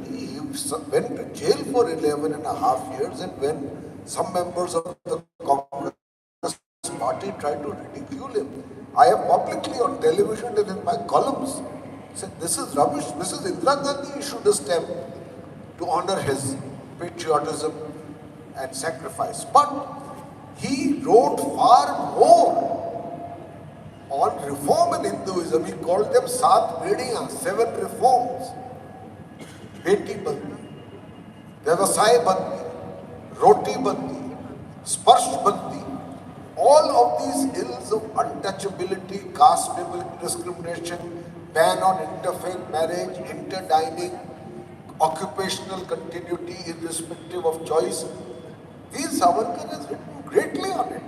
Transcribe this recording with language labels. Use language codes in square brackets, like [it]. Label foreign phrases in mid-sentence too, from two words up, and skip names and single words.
[en] He went to jail for 11.5 years, and when some members of the Congress party tried to ridicule him, I have publicly on television and in my columns said, this is rubbish. Mrs. Indira Gandhi issued a stamp to honor his patriotism and sacrifice. But he wrote far more on reform in Hinduism. He called them [hi] सात बेड़ियाँ, [en] 7 reforms. [mr] बेटी बंदी, व्यवसाय बंदी, रोटी बंदी, स्पर्श बंदी. [en] All of these ills of untouchability, caste discrimination, ban on interfaith marriage, interdining, occupational continuity irrespective of choice. Veer Savarkar has written greatly on it.